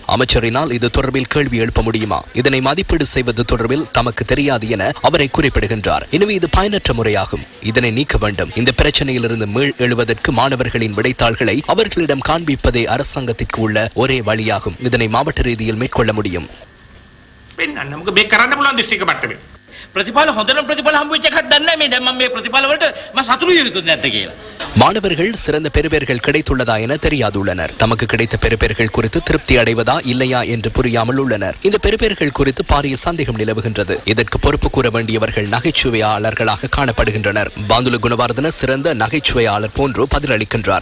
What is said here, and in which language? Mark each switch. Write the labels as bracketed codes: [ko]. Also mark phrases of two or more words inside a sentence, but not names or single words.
[ta] அமைச்சரினால் இது தொடர்பில் கேள்வி எழுப்ப முடியுமா? இதனை மதிப்பீடு செய்வது தொடர்பில் தமக்கு தெரியாது என அவரை குறிப்பிடுகின்றார். எனவே இது பயனற்ற முறையாகும். இதனை நீக்க வேண்டும். இந்த பிரச்சனையிலிருந்து மீள் எழுவதற்கு மாணவர்களின் விடைத்தாள்களை அவர்களிடம் காண்பிப்பதே அரசாங்கத்திற்கு உள்ள ஒரே வழியாகும். இதனை மாவட்ட ரீதியில் மேற்கொள்ள முடியும். [si] ප්‍රතිඵල හොඳට ප්‍රතිඵල හම්බ වෙච්ච එකක් දන්නේ නැහැ මේ දැන් මම මේ ප්‍රතිඵල වලට මම සතුටු වෙන්නේ නැද්ද කියලා. [ta] மாணவர்கள் சிறந்த பெறுபேறுகள் கிடைத்துள்ளதா என தெரியாதுள்ளனர். தமக்கு கிடைத்த பெறுபேறுகள் குறித்து திருப்தி அடைவதா இல்லையா என்று புரியாமல் உள்ளனர். இந்த பெறுபேறுகள் குறித்து பாரிய சந்தேகம் நிலவுகின்றது. இதற்கு பொறுப்பு கூற வேண்டியவர்கள் நகைச்சுவையாளர்களாக காணப்படுகின்றனர். பாந்துல குணவர்தன சிறந்த நகைச்சுவையாளர் போன்று பதிலளிக்கின்றார்.